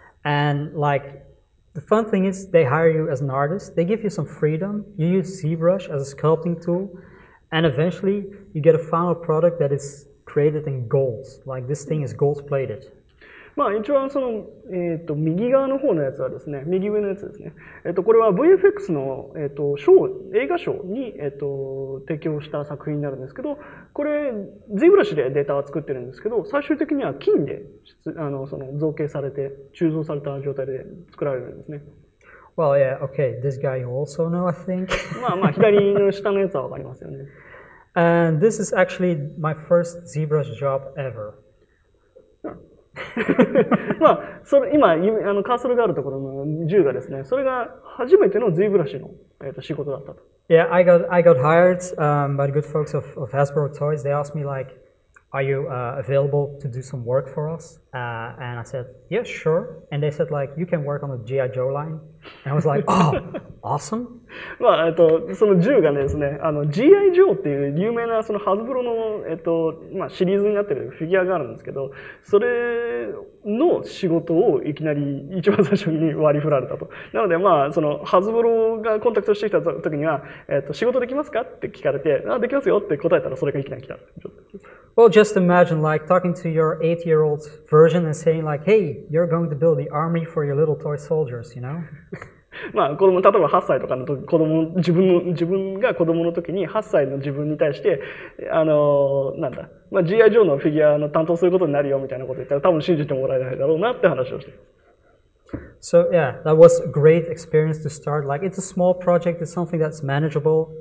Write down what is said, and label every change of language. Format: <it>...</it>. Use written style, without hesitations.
<en>And like the fun thing is they hire you as an artist. They give you some freedom. You use ZBrush as a sculpting tool. And eventually you get a final product that is created in gold. Like this thing is gold plated.</en> <ja>まあ一番その、右側の方のやつはですね、右上のやつですね。これは VFX の、映画賞に、提供した作品になるんですけど、これ ZBrush でデータは作ってるんですけど、最終的には金でその造形されて、鋳造された状態で作られるんですね。</ja> <en>Well, yeah, okay. This guy you also know, I think.</en> <ja>まあ左の下のやつはわかりますよね。</ja> <en>And this is actually my first ZBrush job ever.</en> <ja>まあ、今カーソルがあるところの銃がですね、それが初めての ZBrush の、仕事だったと。</ja> <en>Yeah, I got hired by the good folks of Hasbro Toys. They asked me like, "Are you available to do some work for us?" And I said, "Yeah, sure." And they said like, "You can work on the GI Joe line." And I was like, "Oh, awesome!"</en> <ja>まあその銃がねですね、GI Joe っていう有名なそのハズブロのまあシリーズになってるフィギュアがあるんですけど、それの仕事をいきなり一番最初に割り振られたと。なのでまあそのハズブロがコンタクトしてきた時には、仕事できますかって聞かれて、できますよって答えたらそれがいきなり来た。</ja> <en>Well, just imagine like talking to your 8-year-old version and saying like, "Hey, you're going to build the army for your little toy soldiers," you know?</en> <ja>まあ例えば8歳とかの時自分が子供の時に8歳の自分に対してまあ GI ジョーのフィギュアの担当することになるよみたいなこと言ったら多分信じてもらえないだろうなって話をしてる。</ja> <en>So yeah, that was a great experience to start. Like it's a small project, it's something that's manageable.</en>